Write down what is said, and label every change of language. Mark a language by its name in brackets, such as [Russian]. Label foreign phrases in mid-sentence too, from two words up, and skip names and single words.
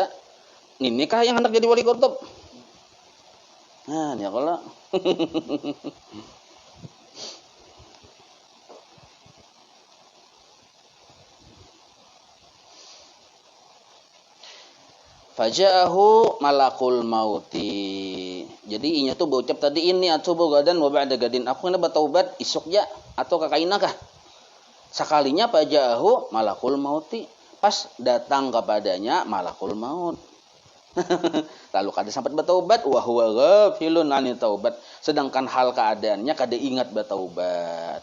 [Banjar] Ini kah yang hendak jadi wali kutub? Nah, ya kalau [Arabic] فجاءه ملك الموت. [Banjar] Jadi inya tuh berucap tadi ini [Arabic] أتوب غدا وبعد غد. [Banjar] Aku hendak bertaubat isuk ya atau kakaina kah? Sekalinya [Arabic] فجاءه ملك الموت. [Banjar] Pas datang kepadanya [Arabic] ملك الموت. [Banjar] Lalu kada sempat bertaubat [Arabic] وهو غافل عن التوبة. [Banjar] Sedangkan hal keadaannya kada ingat bertaubat.